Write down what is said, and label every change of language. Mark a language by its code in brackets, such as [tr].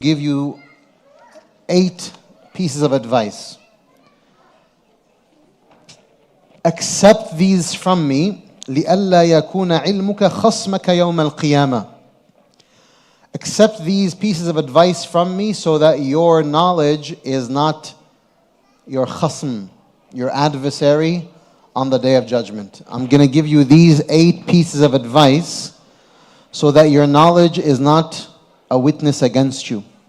[en] give you 8 pieces of advice. Accept these from me [ar] لئلا يكون علمك خصمك يوم القيامة. [en] Accept these pieces of advice from me so that your knowledge is not your khasm, your adversary on the day of judgment. I'm going to give you these 8 pieces of advice so that your knowledge is not a witness against you.